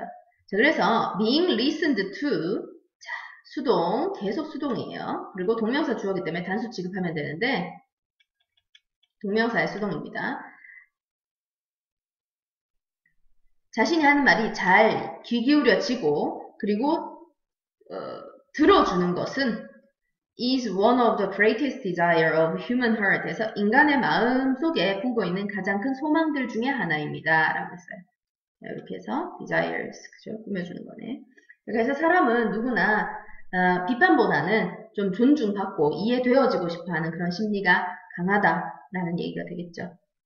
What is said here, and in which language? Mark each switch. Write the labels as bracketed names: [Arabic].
[Korean] 자, 그래서 [English] being listened to [Korean] 자, 수동, 계속 수동이에요. 그리고 동명사 주어기 때문에 단수 취급하면 되는데 동명사의 수동입니다. 자신이 하는 말이 잘 귀 기울여지고 그리고 들어주는 것은 [English] is one of the greatest desire of human heart. [Korean] 그래서 인간의 마음 속에 품고 있는 가장 큰 소망들 중에 하나입니다. 라고 했어요. 이렇게 해서 desires, 그죠? 꾸며주는 거네. 그래서 사람은 누구나 비판보다는 좀 존중받고 이해되어지고 싶어하는 그런 심리가 강하다라는 얘기가 되겠죠.